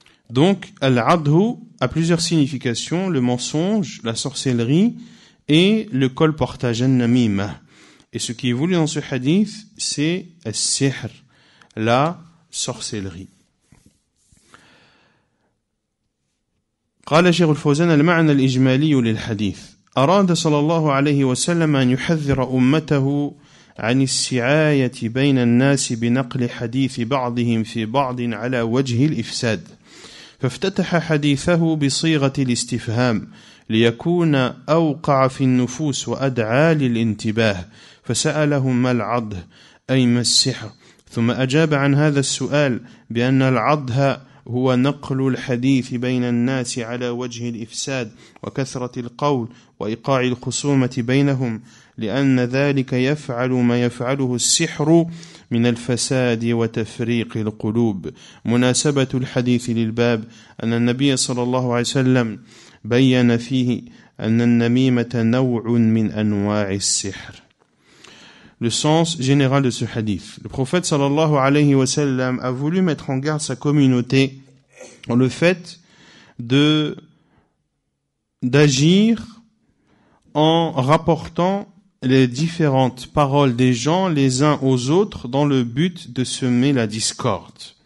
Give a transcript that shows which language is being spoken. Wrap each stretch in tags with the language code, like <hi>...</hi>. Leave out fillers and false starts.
<fr>Donc, al-adhu a plusieurs significations: le mensonge, la sorcellerie et le colportage, an-namima. Et ce qui est voulu dans ce hadith, c'est al-sihr, la sorcellerie.</fr> <ar>قال شيخ الفوزان: المعنى الإجمالي للحديث أراد صلى الله عليه وسلم أن يحذر أمته عن السعاية بين الناس بنقل حديث بعضهم في بعض على وجه الإفساد، فافتتح حديثه بصيغة الاستفهام ليكون أوقع في النفوس وأدعى للانتباه، فسألهم ما العضه أي ما السحر، ثم أجاب عن هذا السؤال بأن العضه هو نقل الحديث بين الناس على وجه الإفساد وكثرة القول وإيقاع الخصومة بينهم، لأن ذلك يفعل ما يفعله السحر من الفساد وتفريق القلوب. مناسبة الحديث للباب أن النبي صلى الله عليه وسلم بين فيه أن النميمة نوع من أنواع السحر.</ar> <fr>Le sens général de ce hadith. Le prophète sallallahu alayhi wa sallam a voulu mettre en garde sa communauté dans le fait d'agir en rapportant les différentes paroles des gens les uns aux autres dans le but de semer la discorde.</fr>